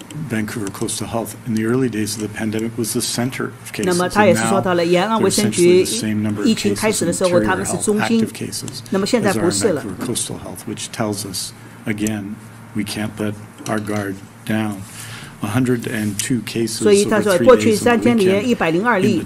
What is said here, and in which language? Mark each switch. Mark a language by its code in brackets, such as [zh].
[en] Vancouver Coastal Health in the early days of the pandemic was the center of cases. [zh] 那么他也是说到了延安卫生局疫情开始的时候，他们是中心。那么现在不是了。 [en] Coastal Health, which tells us again we can't let our guard down. 102 cases. [zh] 所以他说，过去3天里面102例。